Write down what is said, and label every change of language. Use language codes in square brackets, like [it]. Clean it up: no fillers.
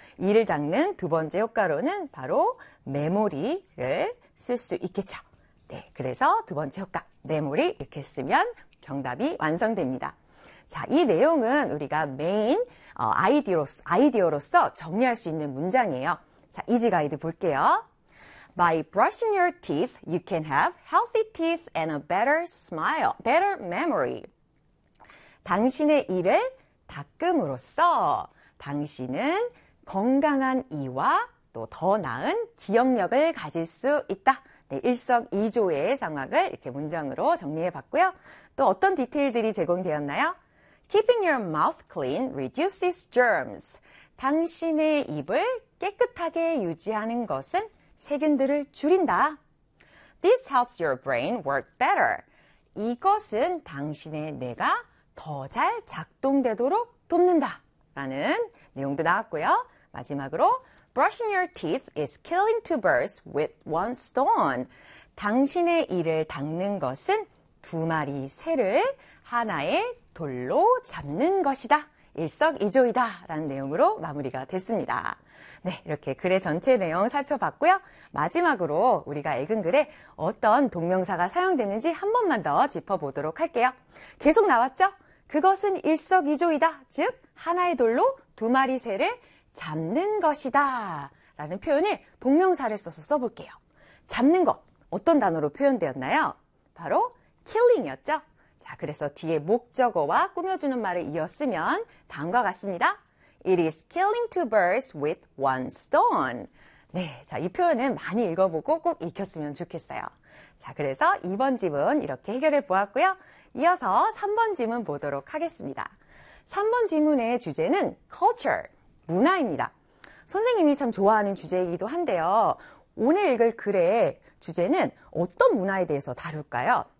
[ko] 이를 닦는 두 번째 효과로는 바로 memory를 쓸 수 있겠죠. 네, 그래서 두 번째 효과, memory 이렇게 쓰면 정답이 완성됩니다. 자, 이 내용은 우리가 main 아이디어로서 정리할 수 있는 문장이에요. 자, 이지 가이드 볼게요. [en] By brushing your teeth, you can have healthy teeth and a better smile, better memory. [ko] 당신의 이를 닦음으로써 당신은 건강한 이와 또 더 나은 기억력을 가질 수 있다. 네, 일석이조의 상황을 이렇게 문장으로 정리해 봤고요. 또 어떤 디테일들이 제공되었나요? [en] Keeping your mouth clean reduces germs. [ko] 당신의 입을 깨끗하게 유지하는 것은 세균들을 줄인다. [en] This helps your brain work better. [ko] 이것은 당신의 뇌가 더 잘 작동되도록 돕는다. 라는 내용도 나왔고요. 마지막으로 [en] Brushing your teeth is killing two birds with one stone. [ko] 당신의 이를 닦는 것은 두 마리 새를 하나의 돌로 잡는 것이다. 일석이조이다 라는 내용으로 마무리가 됐습니다. 네, 이렇게 글의 전체 내용 살펴봤고요. 마지막으로 우리가 읽은 글에 어떤 동명사가 사용되는지 한 번만 더 짚어보도록 할게요. 계속 나왔죠? 그것은 일석이조이다. 즉, 하나의 돌로 두 마리 새를 잡는 것이다 라는 표현에 동명사를 써서 써볼게요. 잡는 것, 어떤 단어로 표현되었나요? 바로 killing이었죠? 자, 그래서 뒤에 목적어와 꾸며주는 말을 이었으면 다음과 같습니다. [en] It is killing two birds with one stone. [ko] 네, 자, 이 표현은 많이 읽어보고 꼭 익혔으면 좋겠어요. 자, 그래서 2번 지문 이렇게 해결해 보았고요. 이어서 3번 지문 보도록 하겠습니다. 3번 지문의 주제는 culture, 문화입니다. 선생님이 참 좋아하는 주제이기도 한데요. 오늘 읽을 글의 주제는 어떤 문화에 대해서 다룰까요?